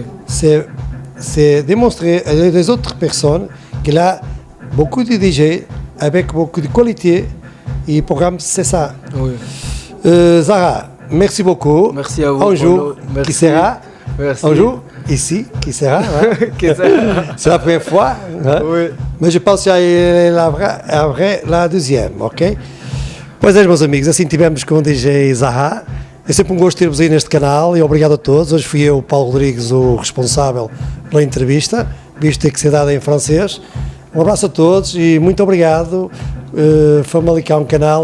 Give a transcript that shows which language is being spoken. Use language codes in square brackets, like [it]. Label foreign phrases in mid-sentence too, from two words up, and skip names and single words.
[fr] C'est démontrer à les autres personnes qu'il y a beaucoup de DJ avec beaucoup de qualité. Et le programme, c'est ça. oui. Zara, merci beaucoup. Merci à vous. Un jour, Paulo. Merci. qui sera Merci. un jour, ici, qui sera. Hein? Que ça- C'est la première fois. Hein? Oui. [pt] Mas eu posso já ir lá deuxième, ok? Pois é, meus amigos, assim tivemos com o DJ Zaha. É sempre um gosto ter-vos aí neste canal e obrigado a todos. Hoje fui eu, Paulo Rodrigues, o responsável pela entrevista, visto ter que ser dada em francês. Um abraço a todos e muito obrigado. Famalicão Canal agradece.